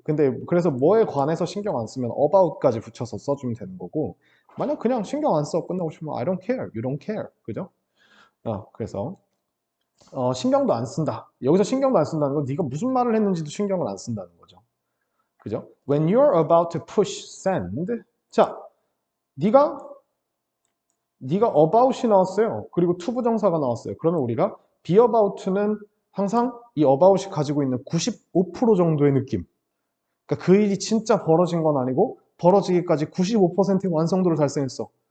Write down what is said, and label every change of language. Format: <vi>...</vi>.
<ko>근데 그래서 뭐에 관해서 신경 안 쓰면 about까지 붙여서 써주면 되는 거고 만약 그냥 신경 안 써 끝나고 싶으면</ko> <en>I don't care, you don't care.</en> <ko>그죠? 그래서 신경도 안 쓴다. 여기서 신경도 안 쓴다는 건 네가 무슨 말을 했는지도 신경을 안 쓴다는 거죠. 그죠?</ko> <en>When you're about to push send.</en> <ko>자, 네가 about이 나왔어요. 그리고 to 부정사가 나왔어요. 그러면 우리가 be about는 항상 이 about이 가지고 있는 95% 정도의 느낌. 그러니까 그 일이 진짜 벌어진 건 아니고 벌어지기까지 95%의 완성도를 달성했어.</ko>